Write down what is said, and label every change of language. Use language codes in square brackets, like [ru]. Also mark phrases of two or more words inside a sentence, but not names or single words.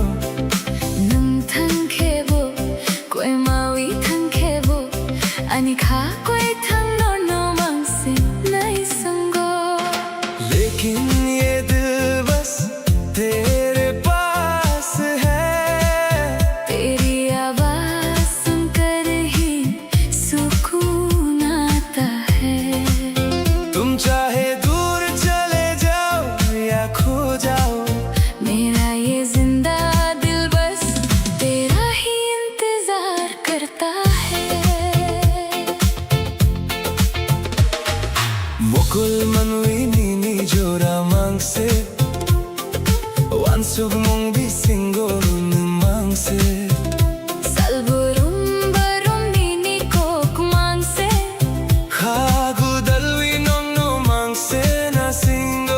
[trp] nung thang khebo, koi mawi thang khebo, ani kha koi thang no no mangse nai sango. [hi] लेकिन ये दिल बस तेरे पास है. तेरी आवाज सुनकर ही सुकून आता है. तुम चाहे दूर चले जाओ या खो जाओ. मेरा ये जिंदा दिल बस तेरा ही इंतजार करता है. [trp] मुकुल मनवी नीनी जोरा mangse Wan sug mong bisingo nun mangse Salburum barum nini kok mangse Hagu dalwi nong no mangse na singo